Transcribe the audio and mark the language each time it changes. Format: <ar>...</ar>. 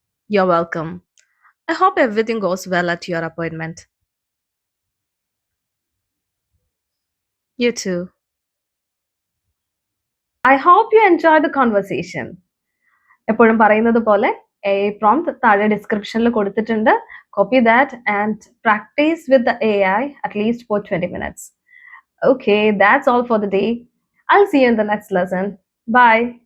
<en>You're welcome. I hope everything goes well at your appointment. You too. I hope you enjoyed the conversation.</en> <ml>എപ്പോഴും പറയുന്നത് പോലെ A prompt താഴെ ഡിസ്ക്രിപ്ഷനിൽ കൊടുത്തിട്ടുണ്ട്.</ml> <en>Copy that and practice with the AI at least for 20 minutes. Okay, that's all for the day. I'll see you in the next lesson. Bye.</en>